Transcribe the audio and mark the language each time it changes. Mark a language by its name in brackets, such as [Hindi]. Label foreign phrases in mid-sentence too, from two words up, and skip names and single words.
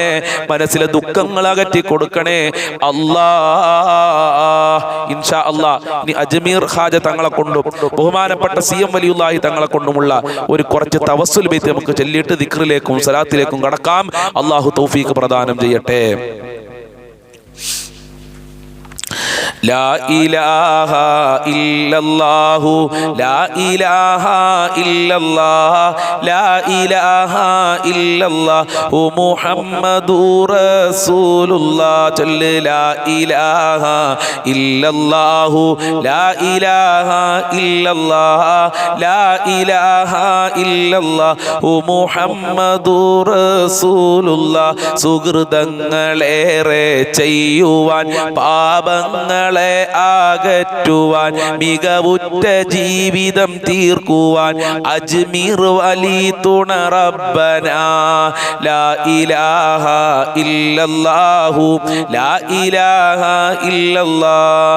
[Malayalam] മനസ്സിലെ ദുഃഖങ്ങൾ അകറ്റി കൊടുക്കണേ അല്ലാഹ്. [Arabic] إن شاء الله [Malayalam] നീ അജ്മീർ ഖാജ തങ്ങളെ കൊണ്ടും ബഹുമാനപ്പെട്ട CM വലിയുള്ളാഹി തങ്ങളെ കൊണ്ടുമുള്ള ഒരു കുറച്ച് തവസ്സുൽ ബൈത്ത് നമുക്ക് ചൊല്ലിയിട്ട് ദിക്റിലേക്കും സലാത്തിലേക്കും കടക്കാം. അല്ലാഹു തൗഫീഖ് പ്രദാനം ചെയ്യട്ടെ. [Arabic] لا إله إلا الله لا إله إلا الله لا إله إلا الله محمد رسول الله. لا إله إلا الله لا إله إلا الله لا إله إلا الله محمد رسول الله. [Malayalam] സുഹൃതങ്ങളേറെ ചെയ്യുവാൻ പാപങ്ങൾ രോഗങ്ങളെ അകറ്റുവാൻ മികവുറ്റ ജീവിതം തീർക്കുവാൻ അജ്മീർ വലി തുണ [Arabic] ربنا لا إله إلا الله لا إله إلا الله